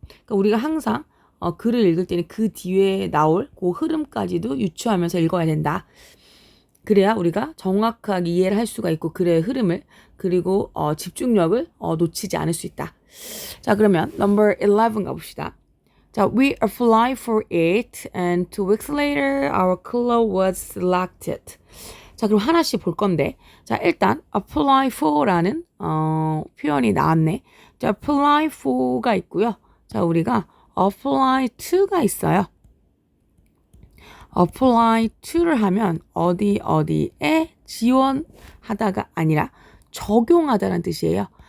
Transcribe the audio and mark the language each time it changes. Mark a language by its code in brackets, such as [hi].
[ko] 그러니까 우리가 항상 글을 읽을 때는 그 뒤에 나올 그 흐름까지도 유추하면서 읽어야 된다. 그래야 우리가 정확하게 이해를 할 수가 있고 글의 흐름을 그리고 집중력을 놓치지 않을 수 있다. 자, 그러면 number 11 가봅시다. [en] 자, we applied for it and 2 weeks later our club was selected. [ko] 자, 그럼 하나씩 볼 건데, 자, 일단 apply for라는 표현이 나왔네. 자, apply for가 있고요. 자, 우리가 apply to가 있어요. apply to를 하면 어디에 지원하다가 아니라 적용하다라는 뜻이에요.